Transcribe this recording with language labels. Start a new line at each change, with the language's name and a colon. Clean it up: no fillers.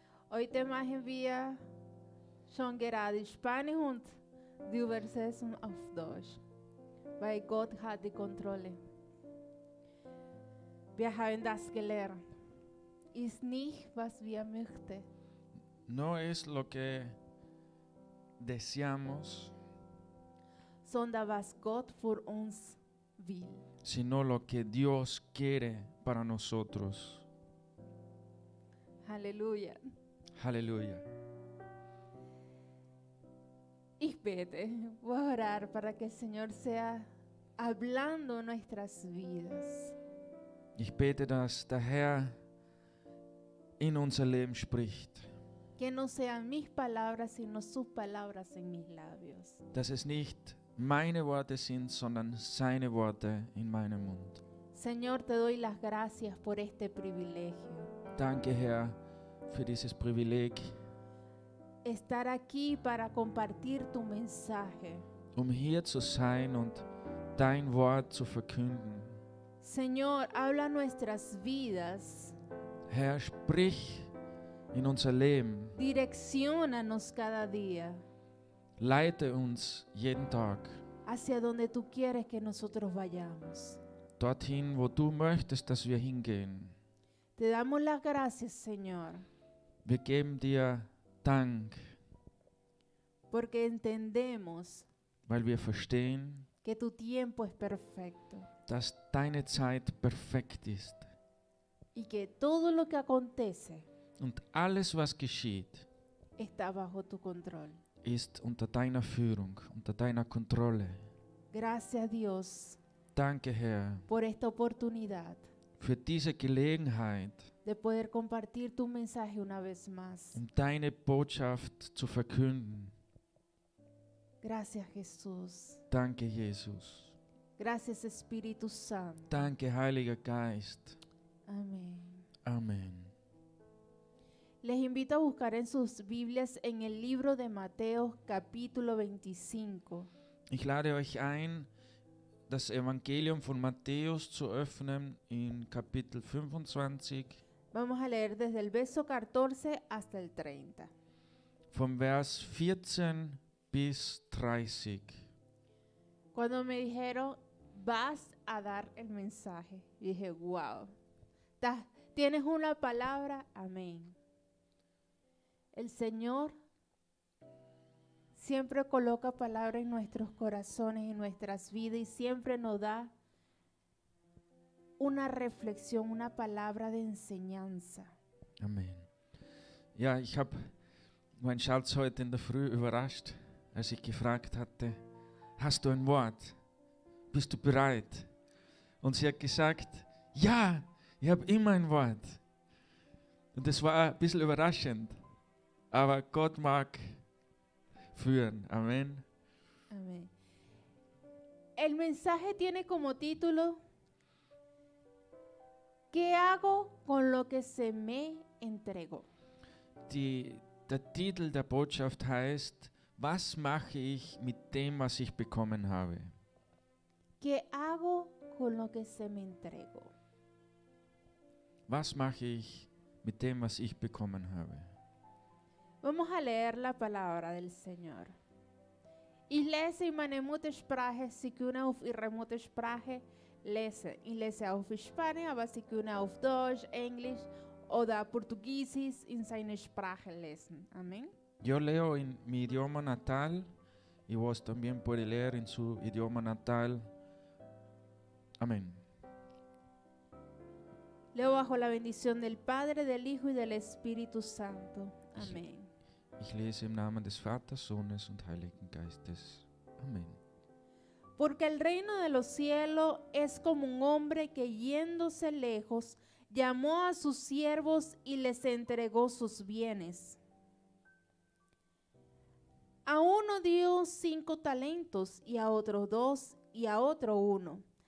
German: Heute machen wir schon gerade Spanisch und die Übersetzung auf Deutsch, weil Gott hat die Kontrolle. Wir haben das gelernt. Ist nicht, was wir möchten,
Spanish: No es lo que deseamos,
German: sondern was Gott für uns will.
Spanish: sino lo que Dios quiere para nosotros.
German: Halleluja. Halleluja. Ich bete,
Spanish: voy a orar para que el Señor sea hablando en nuestras vidas.
German: Ich bete, dass der Herr in unser Leben spricht,
Spanish: Que no sean mis palabras, sino sus palabras en mis labios.
German: dass es nicht meine Worte sind, sondern seine Worte in meinem Mund.
Spanish: Señor, te doy las gracias por este privilegio.
German: Danke, Herr, für dieses Privileg,
Spanish: Estar aquí para compartir tu mensaje.
German: hier zu sein und dein Wort zu verkünden.
Spanish: Señor, habla nuestras vidas.
German: Herr, sprich in unser Leben.
Spanish: Direcciónanos cada día
German: Leite uns jeden Tag
Spanish: hacia donde tú quieres que nosotros vayamos.
German: dorthin, wo du möchtest, dass wir hingehen.
Spanish: Te damos las gracias, Señor,
German: Wir geben dir Dank,
Spanish: porque entendemos
German: weil wir verstehen,
Spanish: que tu tiempo es perfecto
German: dass deine Zeit perfekt ist.
Spanish: y que todo lo que acontece
German: Und alles, was geschieht,
Spanish: está bajo tu control.
German: ist unter deiner Führung, unter deiner Kontrolle.
Spanish: Gracias, Dios,
German: Danke, Herr,
Spanish: por esta oportunidad
German: für diese Gelegenheit,
Spanish: de poder compartir tu mensaje una vez más.
German: um deine Botschaft zu verkünden.
Spanish: Gracias, Jesús.
German: Danke, Jesus.
Spanish: Gracias, Espíritu Santo.
German: Danke, Heiliger Geist.
Spanish: Amén.
German: Amen.
Spanish: Les invito a buscar en sus Biblias en el libro de Mateo, capítulo 25.
German: Ich lade euch ein, das Evangelium von Matthäus zu öffnen in Kapitel 25,
Spanish: Vamos a leer desde el verso 14 hasta el 30.
German: vom Vers 14 bis 30.
Spanish: Cuando me dijeron, vas a dar el mensaje, dije, wow, tienes una palabra, amén. El Señor siempre coloca palabras en nuestros corazones, en nuestras vidas, y siempre nos da una reflexión, una palabra de enseñanza.
German: Amen. Ja, ich habe meinen Schatz heute in der Früh überrascht, als ich gefragt hatte, hast du ein Wort? Bist du bereit? Und sie hat gesagt, ja, ich habe immer ein Wort. Und das war ein bisschen überraschend, aber Gott mag führen. Amen.
Spanish: Amén. El mensaje tiene como título, ¿qué hago con lo que se me entregó?
German: Der Titel der Botschaft heißt, was mache ich mit dem, was ich bekommen habe?
Spanish: ¿Qué hago con lo que se me entregó?
German: Was mache ich mit dem, was ich bekommen habe?
Spanish: Vamos a leer la palabra del Señor.
German: Ich lese in meine Muttersprache, Sie können auf Ihre Muttersprache lesen. Ich lese auf Spanisch, aber Sie können auf Deutsch, Englisch oder Portugiesisch in seiner Sprache lesen.
Spanish: Amén. Yo leo en mi idioma natal y vos también puedes leer en su idioma natal. Amén. Leo bajo la bendición del Padre, del Hijo y del Espíritu Santo. Amén.
German: Ich lese im Namen des Vaters, Sohnes und Heiligen Geistes.
Spanish: Amén. Porque el reino de los cielos es como un hombre que yéndose lejos, llamó a sus siervos y les entregó sus bienes. A uno dio 5 talentos y a otro 2 y a otro 1.